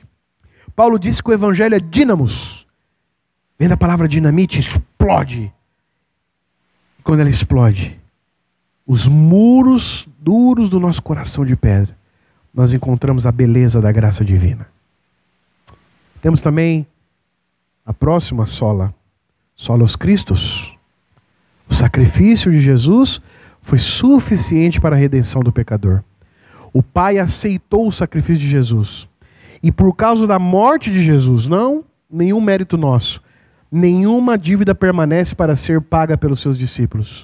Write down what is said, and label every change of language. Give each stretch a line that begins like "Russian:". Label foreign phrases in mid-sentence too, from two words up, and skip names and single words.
Portuguese: Paulo disse que o evangelho é dínamos. Vem da palavra dinamite, explode. E quando ela explode, os muros duros do nosso coração de pedra, nós encontramos a beleza da graça divina. Temos também a próxima sola,
Latin: solos Christus.
Portuguese: O sacrifício de Jesus foi suficiente para a redenção do pecador. O Pai aceitou o sacrifício de Jesus. E por causa da morte de Jesus, não nenhum mérito nosso, nenhuma dívida permanece para ser paga pelos seus discípulos.